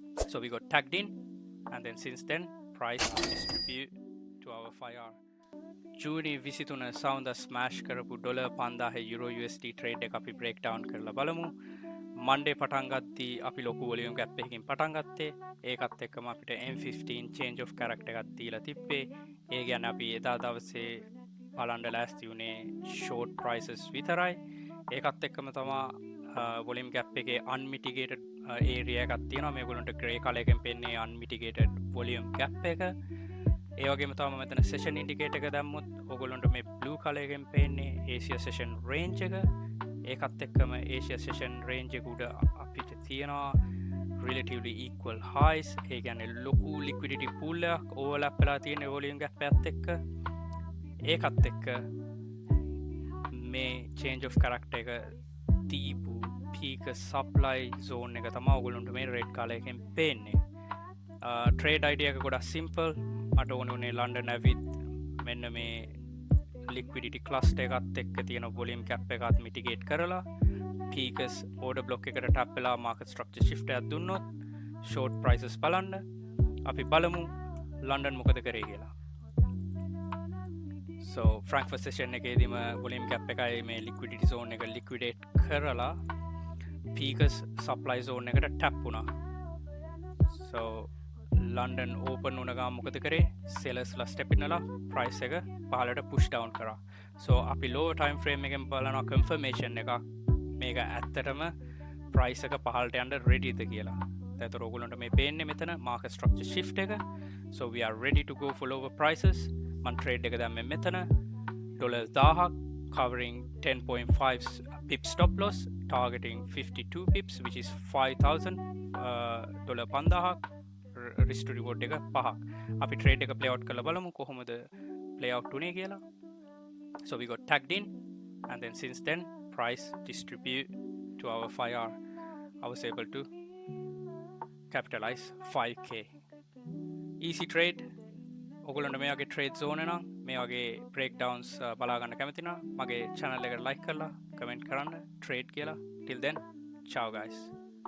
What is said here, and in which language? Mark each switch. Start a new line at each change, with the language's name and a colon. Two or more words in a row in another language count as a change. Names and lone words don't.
English: So we got tagged in, and then since then price distribute to our 5R.
Sinhala: ජූනි 23 සවුන්දා ස්මෑෂ් කරපු ඩොලර් 5000
English: Euro USD trade
Sinhala: එක අපි
English: break down
Sinhala: කරලා බලමු. මන්ඩේ පටන් ගත්දී අපි ලොකු
English: volume gap
Sinhala: එකකින් පටන් ගත්තේ. ඒකත් එක්කම අපිට M15
English: change of character
Sinhala: එකක් දීලා තිබ්බේ. ඒ කියන්නේ අපි එදා දවසේ බලන්න ලෑස්ති වුණේ
English: short prices
Sinhala: විතරයි. ඒකත් එක්කම තමයි
English: volume gap
Sinhala: එකේ
English: unmitigated area
Sinhala: එකක් තියෙනවා. මේගොල්ලන්ට
English: grey color
Sinhala: එකෙන් පෙන්නේ
English: unmitigated volume gap
Sinhala: එක. ඒ වගේම තමයි මෙතන
English: session indicator
Sinhala: එක දැම්මොත් ඔයගොල්ලන්ට මේ
English: blue color
Sinhala: එකෙන් පේන්නේ
English: Asia session range
Sinhala: එක. ඒකත් එක්කම
English: Asia session range
Sinhala: එක උඩ අපිට තියෙනවා
English: relatively equal highs.
Sinhala: ඒ කියන්නේ ලොකු
English: liquidity pool
Sinhala: එකක් overlap වෙලා තියෙන
English: volume gap
Sinhala: එකත් එක්ක. ඒකත් එක්ක මේ
English: change of character
Sinhala: එක දීපු
English: peak supply zone
Sinhala: එක තමයි ඔයගොල්ලන්ට මේ
English: red color
Sinhala: එකෙන් පේන්නේ.
English: trade idea
Sinhala: එක ගොඩක් simple. මට ඕන උනේ ලන්ඩන් ඇවිත් මෙන්න මේ
English: liquidity cluster
Sinhala: එකත් එක්ක තියෙන
English: volume cap
Sinhala: එකත් mitigate කරලා
English: peaks order block
Sinhala: එකට tap වෙලා
English: market structure shift
Sinhala: එකක් දුන්නොත් short prices බලන්න. අපි බලමු ලන්ඩන් මොකද කරේ කියලා. So Frankfurt session එකේදීම
English: volume cap
Sinhala: එකයි මේ
English: liquidity zone
Sinhala: එක liquidate කරලා
English: peaks supply zone
Sinhala: එකට tap වුණා. So London open වුණ ගමන් මොකද කරේ? sellers ලා
English: step in
Sinhala: ලා price එක පහළට
English: push down
Sinhala: කරා. So අපි
English: lower time frame
Sinhala: එකෙන් බලනවා confirmation එකක් මේක ඇත්තටම price එක පහළට යන්න ready ද කියලා. ඒතර ඔයගොල්ලන්ට මේ පේන්නේ මෙතන
English: market structure shift
Sinhala: එක.
English: So we are ready to go for lower prices. මම trade
Sinhala: එක දැම්මේ මෙතන
English: $1000 covering 10.5 pips stop loss targeting 52 pips which is 5000 $5000 risk to reward
Sinhala: එක 5ක්. අපි trade එක
English: play out
Sinhala: කරලා බලමු කොහොමද
English: play out
Sinhala: උනේ කියලා.
English: So we got tagged in, and then since then price distribute to our 5R. I was able to capitalize 5k. Easy trade.
Sinhala: ඔයගොල්ලන්ට මේ වගේ
English: trade zone
Sinhala: නම් මේ වගේ breakdowns බලා ගන්න කැමති නම් මගේ channel එකට like කරලා comment කරන්න trade කියලා.
English: Till then, ciao guys.